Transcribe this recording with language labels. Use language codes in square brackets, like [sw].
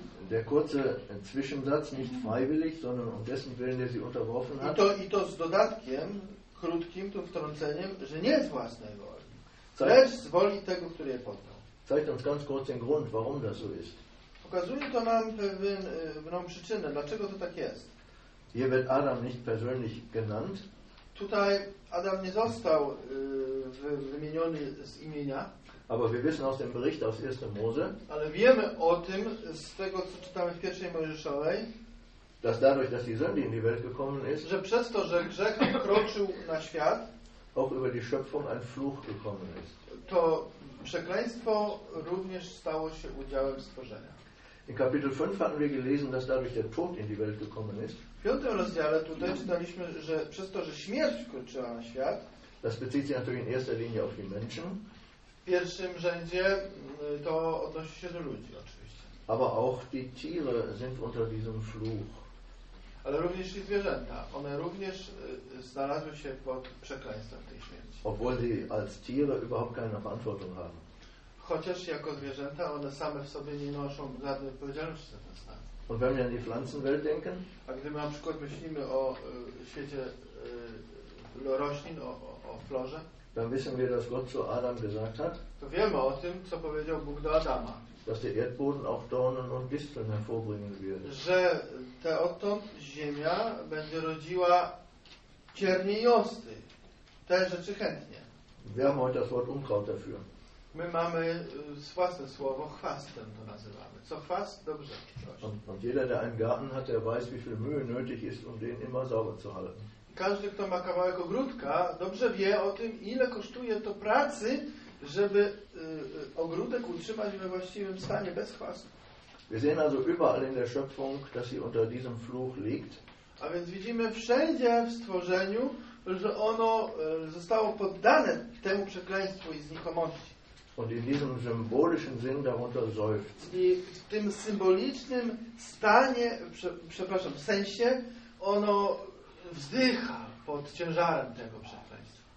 [de] Der kurze Zwischensatz, nicht freiwillig, sondern um dessen Willen, der sie unterworfen hat. [pl] I to z dodatkiem, krótkim, tym wtrąceniem, że nie z własnej woli, lecz z woli tego, który je poddał. [de] Zeigt uns ganz kurz den Grund, warum das so ist. [pl] Pokazuje to nam pewną przyczynę, dlaczego to tak jest. [de] Hier wird Adam nicht persönlich genannt. [pl] Tutaj Adam nie został wymieniony z imienia. [de] Aber wir wissen aus dem Bericht aus 1. Mose, [pl] ale wiemy o tym z tego, co czytamy w pierwszej Mojżeszowej, [de] dass dadurch, dass die Sünde in die Welt gekommen ist, [pl] że przez to, że grzech wkroczył na świat, [de] auch über die Schöpfung ein Fluch gekommen ist. [pl] To przekleństwo również stało się udziałem stworzenia. [de] In Kapitel 5 hatten wir gelesen, dass dadurch der Tod in die Welt gekommen ist. [pl] W 5. rozdziale tutaj czytaliśmy, że przez to, że śmierć wkroczyła na świat, [de] das bezieht sich natürlich in erster Linie auf die Menschen, [pl] w pierwszym rzędzie to odnosi się do ludzi, oczywiście. [de] Aber auch die Tiere sind unter diesem Fluch. [pl] Ale również i zwierzęta. One również znalazły się pod przekleństwem tej śmierci. [de] Obwohl sie als Tiere überhaupt keine Verantwortung haben. [pl] Chociaż jako zwierzęta one same w sobie nie noszą żadnej odpowiedzialności za ten stan. [de] Und wenn wir an die Pflanzenwelt denken? [pl] A gdy my na przykład myślimy o świecie roślin, o florze? [de] Dann wissen wir, dass Gott zu Adam gesagt hat, [pl] to wiemy o tym, co powiedział Bóg do Adama, [de] dass der Erdboden auch Dornen und Disteln hervorbringen wird. [pl] Że te odtąd ziemia będzie rodziła ciernie i osty. Te rzeczy chętnie. [de] Wir haben heute das Wort Unkraut dafür. [pl] My mamy własne słowo, chwastem to nazywamy. Co chwast, dobrze. [de] Und jeder, der einen Garten hat, der weiß, wie viel Mühe nötig ist, um den immer sauber zu halten. [pl] Każdy, kto ma kawałek ogródka, dobrze wie o tym, ile kosztuje to pracy, żeby ogródek utrzymać we właściwym stanie, bez chwastu. [de] Wir sehen also überall in der Schöpfung, dass sie unter diesem Fluch liegt. [pl] A więc widzimy wszędzie w stworzeniu, że ono zostało poddane temu przekleństwu i znikomości. [de] Und in diesem symbolischen Sinn darunter seufzt. [pl] I w tym symbolicznym stanie, przepraszam, w sensie, ono wzdycha pod ciężarem tego przekleństwa.